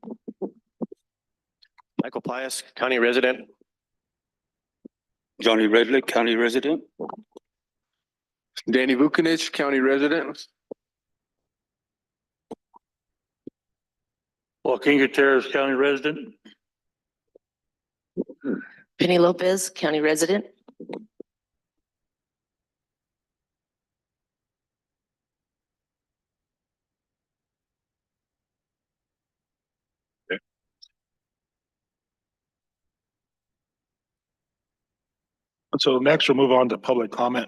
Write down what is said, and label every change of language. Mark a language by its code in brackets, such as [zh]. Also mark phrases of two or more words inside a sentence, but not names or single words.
[en] Michael Pius, County resident. Johnny Redlick, County resident. Danny Vukanich, County resident. Joaquin Gutierrez, county resident. Penny Lopez, county resident. So next we'll move on to public comment.